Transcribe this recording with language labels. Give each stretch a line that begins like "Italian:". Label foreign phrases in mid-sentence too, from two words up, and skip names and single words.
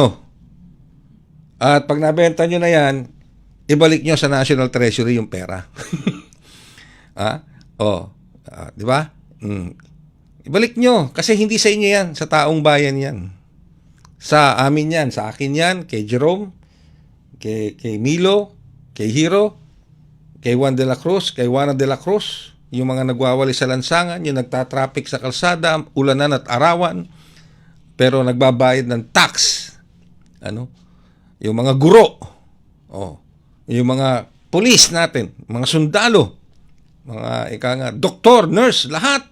Filipino: At pag nabenta nyo na yan, ibalik nyo sa National Treasury yung pera. Di ba? Ibalik nyo. Kasi hindi sa inyo yan. Sa taong bayan yan. Sa amin yan. Sa akin yan. Kay Jerome. Kay Milo. Kay Hiro. Kay Juan de la Cruz. Kay Juana de la Cruz. Yung mga nagwawali sa lansangan. Yung nagtatraffic sa kalsada. Ulanan at arawan. Pero nagbabayad ng tax. Yung mga guro. Yung mga pulis natin. Mga sundalo. Mga doktor, nurse, lahat.